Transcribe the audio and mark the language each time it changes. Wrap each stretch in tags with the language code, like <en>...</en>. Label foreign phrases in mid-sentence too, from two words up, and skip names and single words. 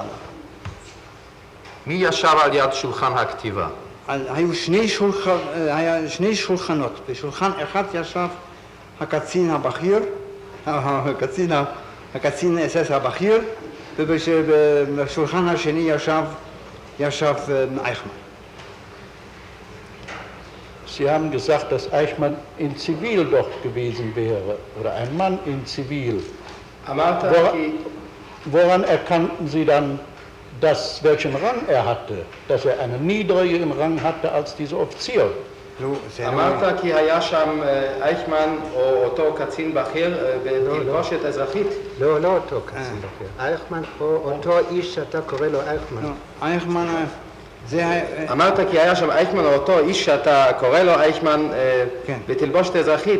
<he>מי ישב על יד שולחן הכתיבה? היו שני שולחנות, בשולחן אחד ישב הקצין הבכיר, הקצין אס-אס הבכיר, ובשולחן השני ישב אייכמן.</he> <de>Sie haben gesagt, dass Eichmann in Zivil dort gewesen wäre, oder ein Mann in Zivil. Woran erkannten Sie dann, welchen Rang er hatte, dass er einen niedrigeren Rang hatte als dieser Offizier?</de> <he>אמרת כי היה שם אייכמן או אותו קצין בכיר בתלבושת אזרחית? לא, לא אותו קצין בכיר. אייכמן או אותו איש שאתה קורא לו אייכמן. אייכמן זה... אמרת כי היה שם אייכמן או אותו איש שאתה קורא לו אייכמן בתלבושת אזרחית.</he>